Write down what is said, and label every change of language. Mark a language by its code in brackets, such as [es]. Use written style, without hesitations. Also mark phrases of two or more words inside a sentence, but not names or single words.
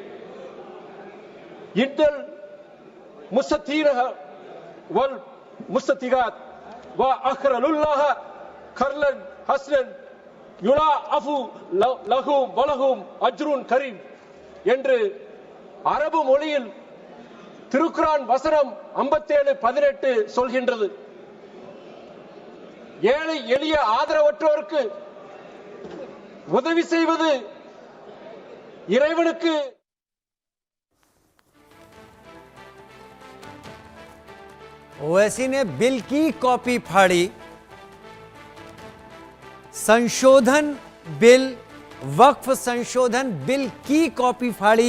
[ar] إن المصدقين والمصدقات وأقرضوا الله قرضا حسنا يضاعف لهم ولهم أجر كريم [ta] என்று அரபு மொழியில் திருக்குரான் வசனம் 57:18 சொல்கின்றது. ஏழை எளிய ஆதரவற்றோருக்கு உதவி செய்வது இறைவனுக்கு. [hi] ओवैसी ने बिल की कॉपी फाड़ी। संशोधन बिल, वक्फ संशोधन बिल की कॉपी फाड़ी।